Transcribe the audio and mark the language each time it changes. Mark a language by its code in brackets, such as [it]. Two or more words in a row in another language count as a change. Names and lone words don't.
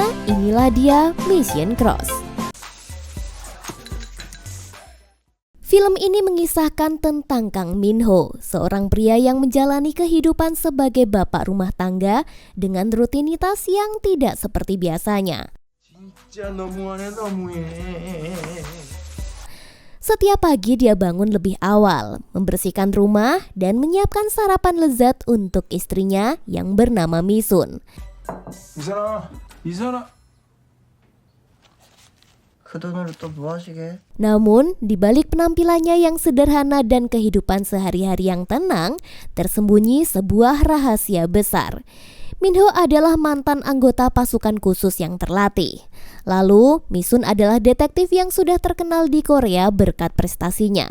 [id] Inilah dia Mission Cross. Film ini mengisahkan tentang Kang Min Ho, seorang pria yang menjalani kehidupan sebagai bapak rumah tangga dengan rutinitas yang tidak seperti biasanya. Setiap pagi dia bangun lebih awal, membersihkan rumah dan menyiapkan sarapan lezat untuk istrinya yang bernama Misun. [ko] 미선아. 그 돈으로 또 뭐 하시게? [id] Namun, di balik penampilannya yang sederhana dan kehidupan sehari-hari yang tenang, tersembunyi sebuah rahasia besar. Min Ho adalah mantan anggota pasukan khusus yang terlatih. Lalu, Misun adalah detektif yang sudah terkenal di Korea berkat prestasinya.